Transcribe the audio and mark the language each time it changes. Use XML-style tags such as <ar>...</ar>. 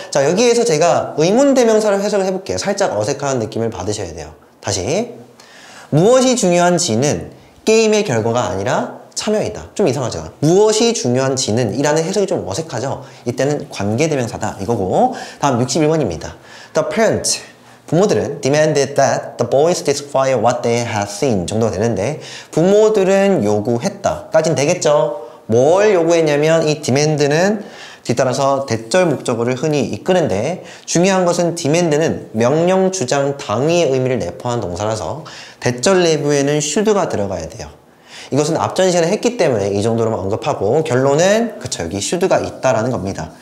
<ko>자, 여기에서 제가 의문대명사를 해석을 해볼게요. 살짝 어색한 느낌을 받으셔야 돼요. 다시 무엇이 중요한지는 게임의 결과가 아니라 참여이다. 좀 이상하죠. 무엇이 중요한지는 이라는 해석이 좀 어색하죠. 이때는 관계대명사다 이거고 다음 61번입니다.</ko> <en>The parent</en> <ko>부모들은</ko> <en>demanded that the boys describe what they had seen</en> <ko>정도가 되는데 부모들은 요구했다 까진 되겠죠. 뭘 요구했냐면 이 demand는 뒤따라서 대절 목적어를 흔히 이끄는데 중요한 것은 demand는 명령, 주장, 당위의 의미를 내포한 동사라서 대절 내부에는 should가 들어가야 돼요. 이것은 앞전 시간에 했기 때문에 이 정도로만 언급하고 결론은 그쵸 여기 should가 있다라는 겁니다.</ko>